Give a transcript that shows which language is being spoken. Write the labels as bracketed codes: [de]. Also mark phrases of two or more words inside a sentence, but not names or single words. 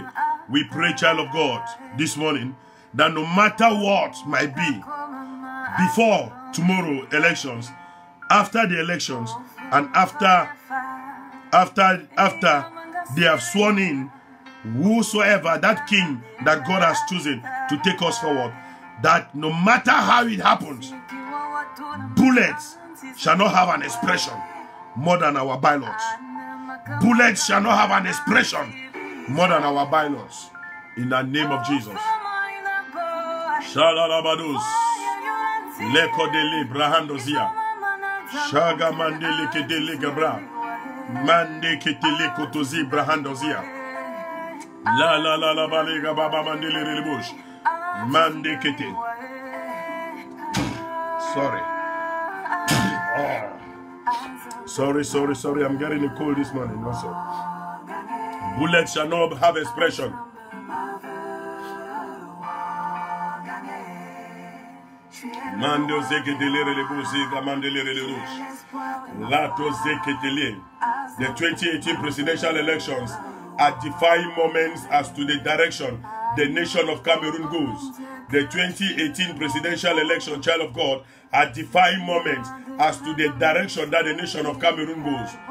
[en] We pray, child of God, this morning, that no matter what might be, before tomorrow elections, after the elections, and after they have sworn in whosoever, that king that God has chosen to take us forward, that no matter how it happens, bullets shall not have an expression more than our bylaws. Bullets shall not have an expression more than our bylaws. In the name of Jesus. Shalalabados. Lekodele brahandozia. Shaga mandele kedele gabra. Mande ketele kotozi brahandozia. La la la la balega baba mandele rebush. Mande kete. Sorry. Oh. Sorry. I'm getting a cold this morning. Also. Bullets shall not have expression. Mando zekedelere lebuzi gamandelere lerush. Lato zekedele. The 2018 presidential elections are defining moments as to the direction the nation of Cameroon goes. The 2018 presidential election, child of God, are defining moments as to the direction that the nation of Cameroon goes.